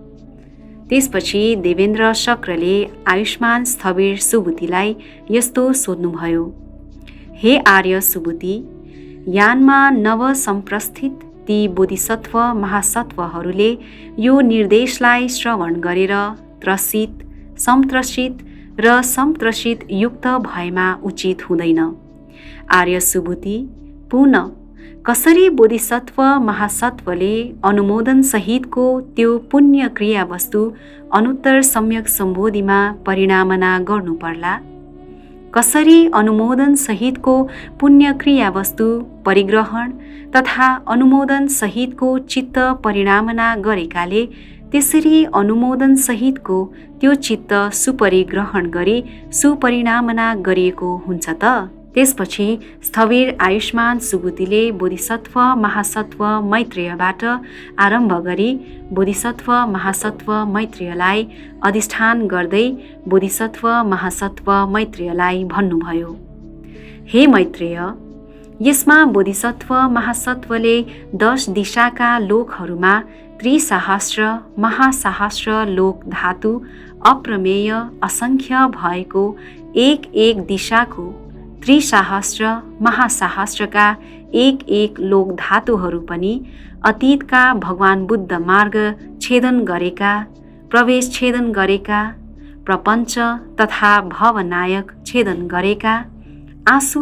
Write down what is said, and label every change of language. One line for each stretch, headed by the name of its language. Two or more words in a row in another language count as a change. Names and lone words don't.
Nepali: त्यसपछि देवेन्द्र शक्रले आयुष्मान स्थविर सुबुतिलाई यस्तो सोध्नुभयो, हे आर्य सुबुति, यानमा नव सम्प्रस्थित ती बोधिसत्व महासत्वहरूले यो निर्देशलाई श्रवण गरेर त्रसित, संत्रसित र संत्रसित युक्त भएमा उचित हुँदैन। आर्य सुबुति, पुनः कसरी बोधिसत्व महासत्वले अनुमोदन सहितको त्यो पुण्य क्रिया वस्तु अनुत्तर सम्यक सम्बोधिमा परिणामना गर्नु पर्ला? कसरी अनुमोदन सहितको पुण्य क्रिया वस्तु परिग्रहण तथा अनुमोदन सहितको चित्त परिणामना गरेकाले त्यसरी अनुमोदन सहितको त्यो चित्त सुपरिग्रहण गरी सुपरिणामना गरिएको हुन्छ त? त्यसपछि स्थविर आयुष्मान सुबुतिले बोधिसत्व महासत्व मैत्रेयबाट आरम्भ गरी बोधिसत्व महासत्व मैत्रेयलाई अधिष्ठान गर्दै बोधिसत्व महासत्व मैत्रेयलाई भन्नुभयो, हे मैत्रेय, यसमा बोधिसत्व महासत्वले 10 दिशाका लोकहरूमा त्रिसहस्र महासहस्र लोक धातु अप्रमेय असङ्ख्य भएको एक एक दिशाको त्रिसहस्र महासहस्रका एक एक लोक धातुहरू पनि अतीतका भगवान बुद्ध मार्ग छेदन गरेका, प्रवेश छेदन गरेका, प्रपञ्च तथा भवनायक छेदन गरेका, आँसु